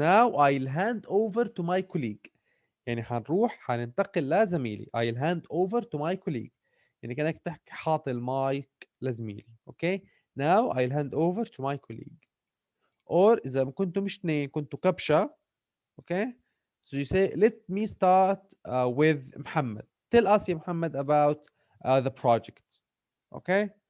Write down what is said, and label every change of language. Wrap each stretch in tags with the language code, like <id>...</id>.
<en>Now I'll hand over to my colleague.</en> <ar>يعني هننتقل لزميلي.</ar> <en>I'll hand over to my colleague.</en> <ar>يعني كأنك تحكي حاط المايك لزميلي.</ar> <en>Okay. Now I'll hand over to my colleague.</en> <ar>Or إذا كنتوا مش اتنين كنتوا كبشة.</ar> <en>Okay. So you say, let me start with Muhammad. Tell us, يا Muhammad, about the project. Okay.</en>